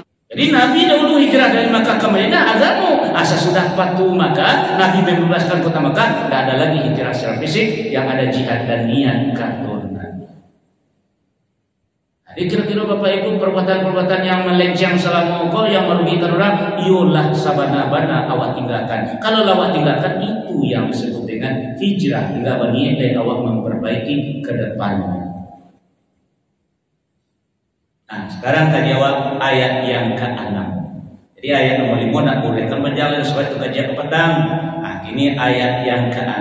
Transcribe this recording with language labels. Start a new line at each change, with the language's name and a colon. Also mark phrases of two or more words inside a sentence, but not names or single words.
Indonesian: Jadi Nabi dahulu hijrah dari Makkah ke Madinah agama. Sesudah Fathu Makkah, Nabi membebaskan kota Makkah, tidak ada lagi hijrah secara fisik, yang ada jihad dan niat kata Nabi. Jadi kira-kira Bapak Ibu perbuatan-perbuatan yang melenceng selama kau yang merugikan orang,
Minangkabau: yolah sabana-bana awak tinggalkan.
Indonesian: Kalau awak tinggalkan itu yang disebut dengan hijrah, tinggal berniat dan awak memperbaiki ke depannya. Nah, sekarang tadi awak ayat yang ke-6. Jadi ayat nomor 5 nak bolehkan berjalan sebab itu kajian ke petang. Nah, ini ayat yang ke-6.